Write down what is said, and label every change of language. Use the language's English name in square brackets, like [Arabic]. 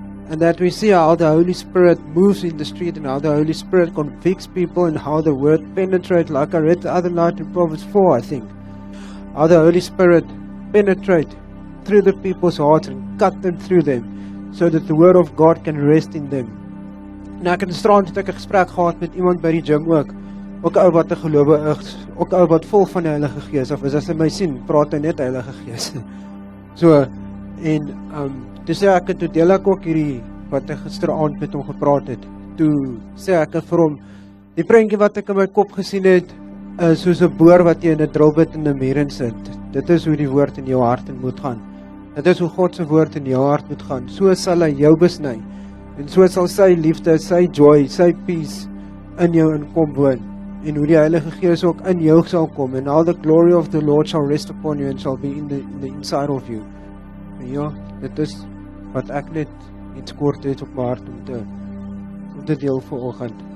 [English] And that we see how the Holy Spirit moves in the street and how the Holy Spirit convicts people and how the word penetrates, like I read the other night in Proverbs 4, I think. How the Holy Spirit penetrates through the people's hearts and cut them through them, so that the word of God can rest in them. [Afrikaans] Nou ek het gisterand het ek 'n gesprek gehad met iemand by die gym ook 'n ou wat 'n gelowige is, ook 'n ou wat vol van die Heilige Gees of is, as hy my sien, praat hy net Heilige Gees. So, en toe sê ek, toe deel ek ook hierdie, wat ek gisterand met hom gepraat het, toe sê ek vir hom, die prentjie wat ek in my kop gesien het, is soos 'n boor wat jy in 'n drilbit in 'n muur insit. Dit is hoe die woord in jou hart en moet gaan. Dit is hoe God se woord in jou hart moet gaan. So sal hy jou besny. En so sal sy liefde, sy joy, sy peace in jou inkom woon. En hoe die Heilige Gees ook in jou sal kom. [English] And all the glory of the Lord shall rest upon you and shall be in the inside of you. [Afrikaans] En ja, dit is wat ek net iets kort het op my hart om te deel vanoggend.